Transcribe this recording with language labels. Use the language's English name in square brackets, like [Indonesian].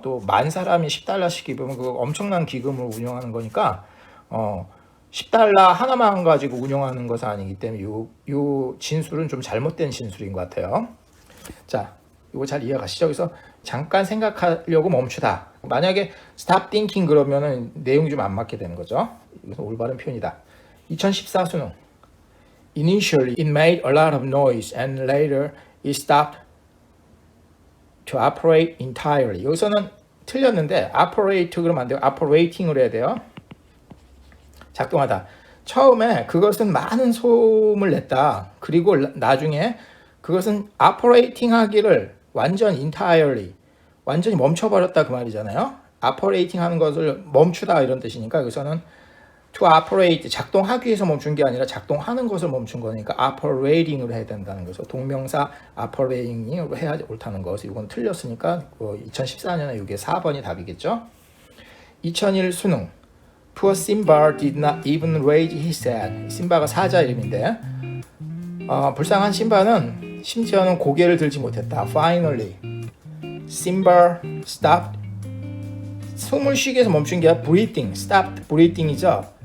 [Korean] 또 10,000사람이 $10씩 기부하면 그 엄청난 기금을 운영하는 거니까 $10 하나만 가지고 운영하는 것은 아니기 때문에 요 진술은 좀 잘못된 진술인 것 같아요. 자, 이거 잘 이해가시죠? 그래서 잠깐 생각하려고 멈추다. 만약에 [English] stop thinking [Korean] 그러면은 내용이 좀 안 맞게 되는 거죠. 이것은 올바른 표현이다. 2014 수능. [English] Initially, it made a lot of noise and later it stopped to operate entirely. [Korean] 여기서는 틀렸는데 operate 그러면 안 돼요. operating으로 해야 돼요. 작동하다. 처음에 그것은 많은 소음을 냈다. 그리고 나중에 그것은 operating 하기를 entirely 완전히 멈춰버렸다 그 말이잖아요. operating 하는 것을 멈추다 이런 뜻이니까 여기서는 to operate 작동하기 위해서 멈춘 게 아니라 작동하는 것을 멈춘 거니까 operating으로 해야 된다는 거죠. 동명사 operating으로 해야 옳다는 것. 이건 틀렸으니까 2014년에 이게 4번이 답이겠죠. 2001 수능. [English] Poor Simba did not even raise his head. [Korean] 심바가 사자 이름인데 불쌍한 심바는 심지어는 고개를 들지 못했다. [English] Finally, Simba stopped. [Korean] 숨을 쉬기 위해서 멈춘 게 아니라 breathing, [English] stopped breathing [Korean] 이죠.